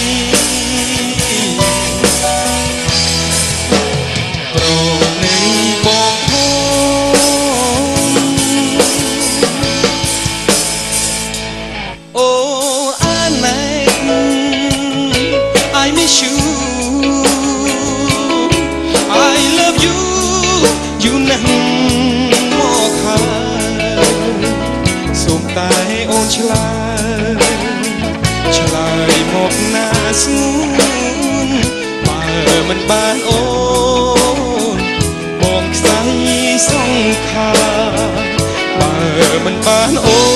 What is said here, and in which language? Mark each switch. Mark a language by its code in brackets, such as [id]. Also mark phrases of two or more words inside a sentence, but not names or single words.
[km] ប្រណីបងធំ [en] អូអាណែត I miss you I love [km] you យូរណាស់មកហើយសូមតែអូនឆ្លើយមកណាស្ងួនបើមិនបានអូនបងខ្សែសង្ខាបើមិនបានអូ